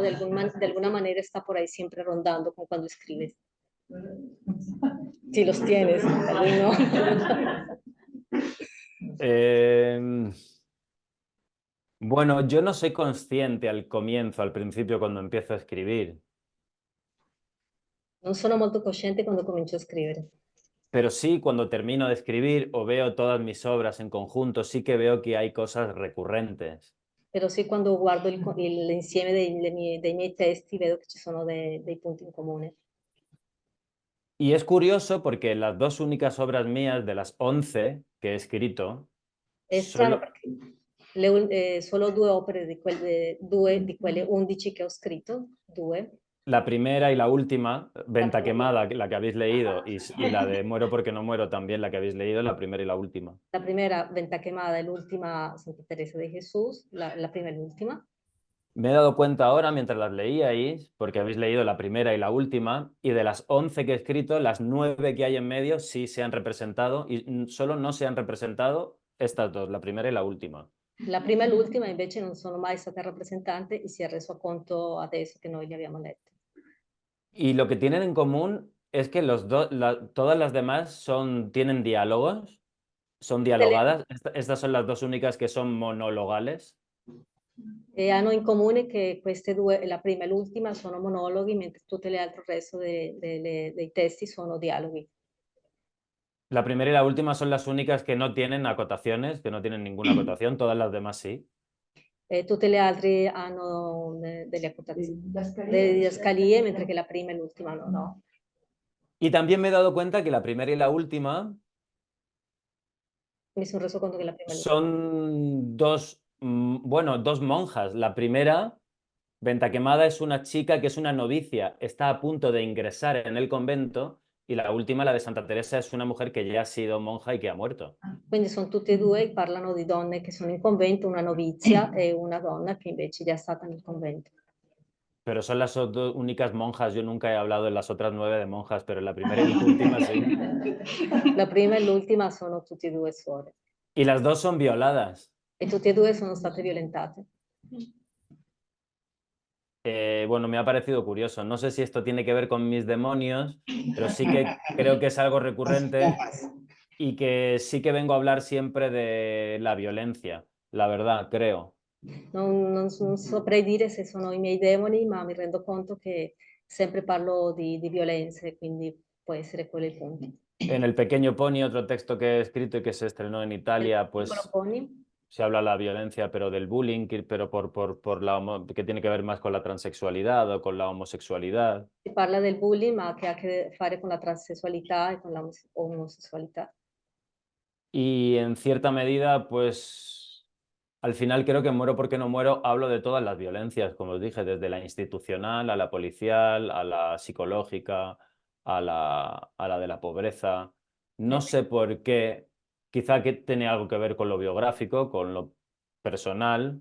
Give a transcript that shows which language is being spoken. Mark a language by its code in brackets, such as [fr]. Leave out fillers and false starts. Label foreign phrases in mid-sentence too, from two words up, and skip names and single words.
[es] De alguna manera está por ahí siempre rondando como cuando escribes. Si los tienes, tal vez no. Bueno, yo no soy consciente al comienzo, al principio, cuando empiezo a escribir. [it] Non sono molto cosciente quando comincio a scrivere. [es] Pero sí, cuando termino de escribir o veo todas mis obras en conjunto, sí que veo que hay cosas recurrentes. [it] Però sì, quando guardo l'insieme dei miei testi vedo che ci sono dei punti in comune. [es] Y es curioso porque las dos únicas obras mías de las 11 que he escrito... [it] È strano perché solo due opere di quelle 11 che ho scritto, due. [es] La primera y la última, Venta Quemada, la que habéis leído, y la de Muero porque no muero también, la que habéis leído, la primera y la última. La primera, Venta Quemada, y l'ultima, Santa Teresa de Jesús, [it] la prima [es] y l'ultima. Me he dado cuenta ahora, mientras las leíais, porque habéis leído la primera y la última, y de las 11 que he escrito, las 9 que hay en medio sí se han representado, y solo no se han representado estas dos, la primera y la última. [it] La prima e l'ultima invece non sono mai state rappresentate e si è reso conto adesso che noi li abbiamo lette. [es] Y lo que tienen en común es que todas las demás tienen diálogos, son dialogadas. Estas son las dos únicas que son monologales. [it] E hanno in comune che queste due, la prima e l'ultima, sono monologhi, mentre tutte le altre, il resto dei testi sono dialoghi. [es] La primera y la última son las únicas que no tienen acotaciones, que no tienen ninguna acotación, todas las demás sí. [it] Tutte le altre hanno delle accotazioni, delle didascalie, mentre che la prima e l'ultima no. [es] Y también me he dado cuenta que la primera y la última [it] Mi sono reso conto che la prima e l'ultima [es] son dos monjas. La primera, Ventaquemada, es una chica que es una novicia, está a punto de ingresar en el convento, y la última, la de Santa Teresa, es una mujer que ya ha sido monja y que ha muerto. [it] Quindi sono tutte e due, parlano di donne che sono in convento, una novizia e una donna che invece già è stata nel convento. [es] Pero son las dos únicas monjas. Yo nunca he hablado en las otras 9 de monjas, pero en la primera y la última sí. [it] La prima e l'ultima sono tutte e due suore. [es] Y las dos son violadas. [it] E tutte e due sono state violentate. [es] Bueno, me ha parecido curioso. No sé si esto tiene que ver con mis demonios, pero sí que creo que es algo recurrente y que sí que vengo a hablar siempre de la violencia, la verdad, creo. [it] Non saprei dire se sono i miei demoni, ma mi rendo conto che sempre parlo di violenze, quindi può essere quello il punto. [es] En El Pequeño Pony, otro texto que he escrito y que se estrenó en Italia, pues se habla de la violencia, pero del bullying, pero que tiene que ver más con la transexualidad o con la homosexualidad. [it] Si parla del bullying, ma che ha a che fare con la transessualità e con la omosessualità. [es] Y en cierta medida, pues al final creo que Muero porque no muero, hablo de todas las violencias, como os dije, desde la institucional, a la policial, a la psicológica, a la de la pobreza. No sé por qué, quizá que tiene algo que ver con lo biográfico, con lo personal.